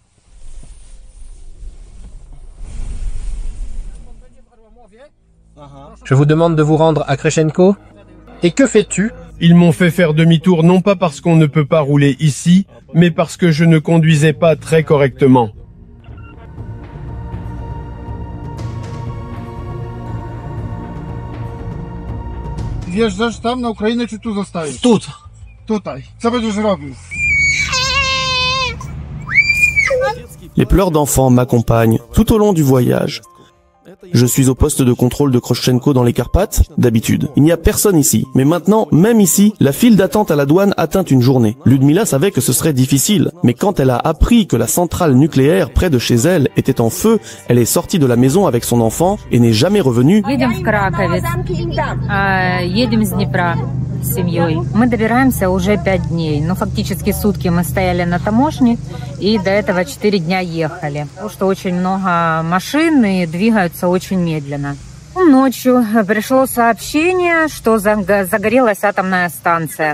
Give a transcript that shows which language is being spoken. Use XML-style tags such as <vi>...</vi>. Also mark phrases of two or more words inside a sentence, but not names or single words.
<fr>Je vous demande de vous rendre à Kreshenko. Et que fais-tu? Ils m'ont fait faire demi-tour non pas parce qu'on ne peut pas rouler ici, mais parce que je ne conduisais pas très correctement.</fr> <pl>Wjeżdżasz tam na Ukrainę, czy tu zostajesz? Tutaj. Co będziesz robił?</pl> <fr>Les pleurs d'enfants m'accompagnent tout au long du voyage. Je suis au poste de contrôle de Kroschenko dans les Carpates, d'habitude. Il n'y a personne ici. Mais maintenant, même ici, la file d'attente à la douane atteint une journée. Ludmila savait que ce serait difficile. Mais quand elle a appris que la centrale nucléaire près de chez elle était en feu, elle est sortie de la maison avec son enfant et n'est jamais revenue.</fr> <ru>С семьей. Мы добираемся уже 5 дней. Ну, фактически сутки мы стояли на таможне, и до этого 4 дня ехали. Потому что очень много машин и двигаются очень медленно. Ночью пришло сообщение, что загорелась атомная станция.</ru>